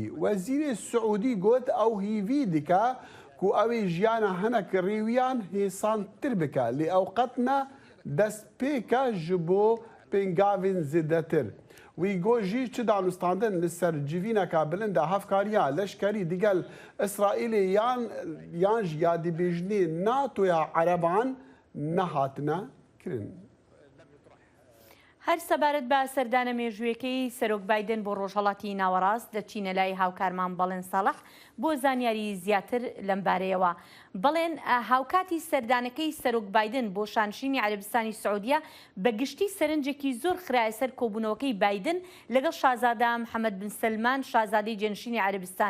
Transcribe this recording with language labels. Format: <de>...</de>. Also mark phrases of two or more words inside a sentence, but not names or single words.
<ku>Wezîrê Saûdî got ew hîvî dike ku ew ê jiyana hinek rêwiyan hêsantir bike lê ew qet ne destpêke ji bo pêngavên zêdetir. Wî got jî çi danûstandin li ser civîneka bilind a hevkariya leşkerî digel İsraîlê yan ji yadîbêjinê NATOya Ereban nehatine kirin.</ku> <ckb>هەر سەبارەت بە سەردانە مێژوویەکەی سەرۆک بایدن بۆ ڕۆژهەڵاتی ناوەڕاست دەچینە لای هاوکارمان بەڵێن ساڵح بۆ زانیاری زیاتر لەم بارەیەوە. بەڵێن هاوکاتی سەردانەکەی سەرۆک بایدن بۆ شانشینی عەرەبستانی سعودیە بە گشتی سەرنجێکی زۆر خرایە سەر کۆبوونەوەکەی بایدن لەگەڵ شازادە محەممەد بن سلمان شازادەی جێنشینی عەرەبستان.</ckb>